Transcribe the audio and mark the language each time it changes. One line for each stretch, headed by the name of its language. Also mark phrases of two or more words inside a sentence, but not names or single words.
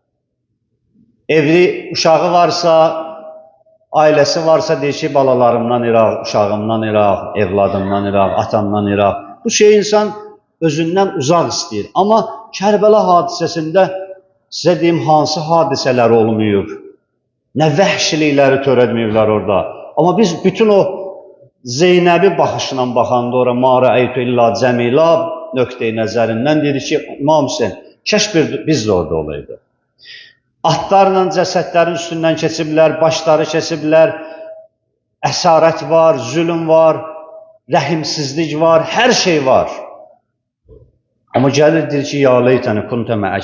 Azerbaijani: Evli uşağı varsa, ailəsi varsa deyir ki, balalarımdan İraq, uşağımdan İraq, evladımdan İraq, atamdan İraq. Bu şey insan özündən uzaq istəyir. Amma Kərbəla hadisəsində sizə deyim, hansı hadisələr olmayıb, nə vəhşilikləri törətməyiblər orada. Amma biz bütün o Zeynəbi baxışla baxanda ora
Arabic: ما رأيت إلا جميلا
Azerbaijani: nöqteyi nəzərindən dedi ki, İmam Hüseyin, kəş biz də orada olaydı. Atlarla cəsədlərin üstündən keçiblər, başları keçiblər, əsarət var, zülüm var, rəhimsizlik var, hər şey var. Amma gəlir deyir ki,
Arabic: يا ليتني كنت معك.